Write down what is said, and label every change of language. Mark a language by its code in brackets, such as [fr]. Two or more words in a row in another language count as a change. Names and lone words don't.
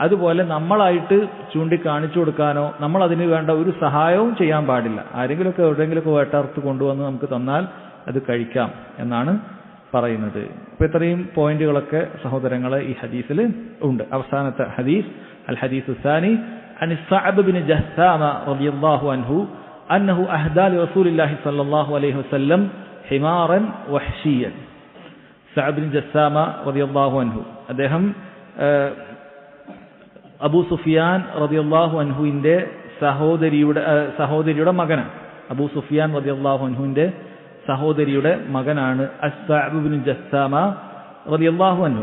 [ml] അതുപോലെ നമ്മളായിട്ട് ചൂണ്ടിക്കാണിച്ചു കൊടുക്കാനോ നമ്മൾ അതിന് വേണ്ട ഒരു സഹായവും ചെയ്യാൻ പാടില്ല. ആരെങ്കിലുമൊക്കെ എവിടെയെങ്കിലുമൊക്കെ വേട്ടർത്ത് കൊണ്ടുവന്ന് നമുക്ക് തന്നാൽ അത് കഴിക്കാം എന്നാണ് പറയുന്നത്. അപ്പൊ ഇത്രയും പോയിന്റുകളൊക്കെ സഹോദരങ്ങളെ ഈ ഹദീസിൽ ഉണ്ട്. അവസാനത്തെ ഹദീസ് [ar] الحديث الثاني عن الصعب بن جثامة رضي الله عنه أنه أهدى لرسول الله صلى الله عليه وسلم حمارا وحشيا. [ml] സഅബ് ബിൻ ജസ്സാമ [ar] رضي الله عنه [ml] അദ്ദേഹം അബൂ സുഫിയാൻ റളിയല്ലാഹു അൻഹുവിന്റെ സഹോദരിയുടെ മകനാണ്. അബൂ സുഫിയാൻ റളിയല്ലാഹു അൻഹുവിന്റെ സഹോദരിയുടെ മകനാണ് സഅബ് ബിൻ ജസ്സാമ [ar] رضي الله عنه.